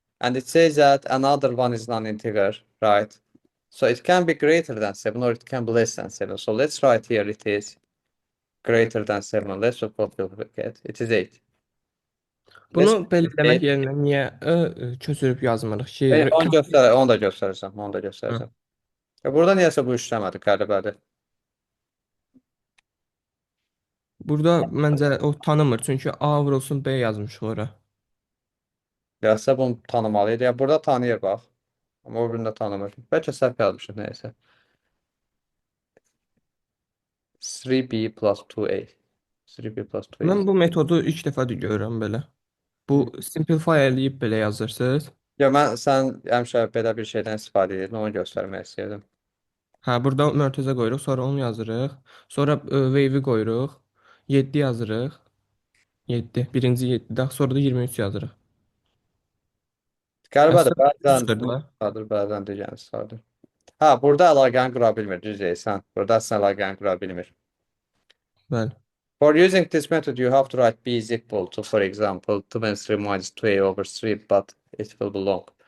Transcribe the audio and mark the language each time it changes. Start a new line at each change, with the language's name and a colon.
English: And it says that another one is non-integer, right? So it can be greater than 7 or it can be less than 7. So let's write here it is greater than 7. Let's look what we'll get. It is 8.
Azerbaijani: Bunu
English: Let's
Azerbaijani: belə demək
English: eight.
Azerbaijani: yerinə niyə köçürüb yazmırıq ki? Onu da göstərəcəm. Onu da göstərəcəm. Burada niyəsə bu işləmədi, qəribədir. Burada məncə o tanımır. Çünki A vurulsun B yazmışıq ora. Gəlsə bunu tanımalıydı. Ya burada tanıyır bax. Amma o birində tanımır. Bəlkə səhv yazmışıq nəyəsə.
English: 3B plus 2A. 3B plus 2A.
Azerbaijani: Mən bu metodu ilk dəfə də görürəm belə. Bu simplify eləyib belə yazırsınız. Ya sən həmişə belə bir şeydən istifadə edirdin, onu göstərmək istəyirdim. Hə, burada mötərizə qoyuruq, sonra onu yazırıq. Sonra wave-i qoyuruq. 7 yazırıq. 7. Birinci 7-də, sonra da 23 yazırıq. Qəribədir, Əslində bəzən çıxırdı da. çıxardır, bəzən digərini çıxardır. Ha, burada əlaqəni qura bilmir, düz deyirsən. Burada əslində əlaqəni qura bilmir. Bəli.
English: For using this method, you have to write B is equal to, for example, 23 minus 2A over 3, but it will be long.